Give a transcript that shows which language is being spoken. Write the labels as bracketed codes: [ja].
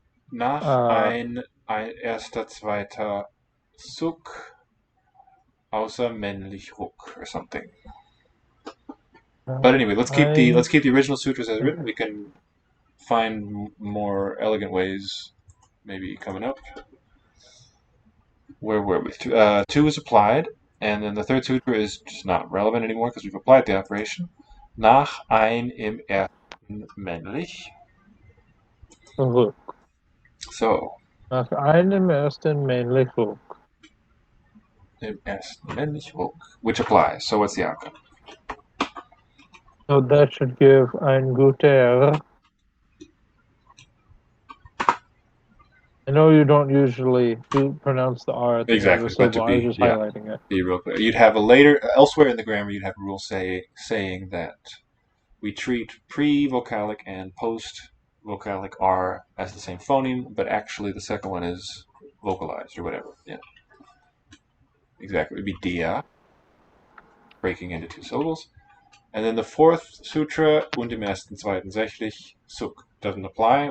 [de] Nach ein erster, zweiter Zug, außer männlich Ruck [en] or something. But anyway, let's keep the original sutras as written. We can find more elegant ways, maybe coming up. Where were we? 2 is applied, and then the third sutra is just not relevant anymore because we've applied the operation. [de] Nach ein im ersten männlich. Ruck. [en] So. [de] Nach einem ersten männlich Ruck. Im ersten männlich Ruck, [en] which applies. So what's the outcome? So that should give [de] ein guter. [en] I know you don't usually pronounce the R at the end of the syllable. I was just highlighting it. Be real clear. You'd have elsewhere in the grammar, you'd have a rule saying that we treat pre-vocalic and post-vocalic R as the same phoneme, but actually the second one is vocalized or whatever. Yeah. Exactly. It would be dia, breaking into 2 syllables. And then the fourth sutra, [de] und im ersten, zweiten, sächlich, suk, [en] doesn't apply.